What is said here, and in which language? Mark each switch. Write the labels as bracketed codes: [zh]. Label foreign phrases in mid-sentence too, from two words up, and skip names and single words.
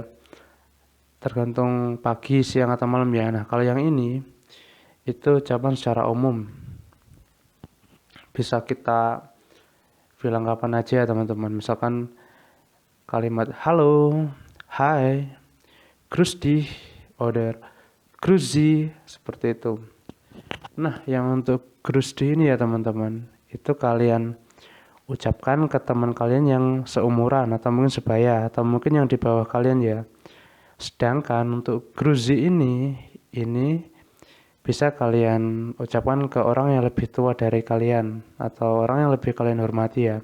[id] Tergantung pagi, siang atau malam ya. Nah, kalau yang ini itu ucapan secara umum. Bisa kita bilang kapan aja ya teman-teman. Misalkan kalimat halo, hai, [de] grüß dich, oder grüezi, [id] seperti itu. Nah, yang untuk [de] grüß dich [id] ini ya teman-teman, itu kalian ucapkan ke teman kalian yang seumuran atau mungkin sebaya atau mungkin yang di bawah kalian ya. Sedangkan untuk grüezi ini bisa kalian ucapkan ke orang yang lebih tua dari kalian atau orang yang lebih kalian hormati ya.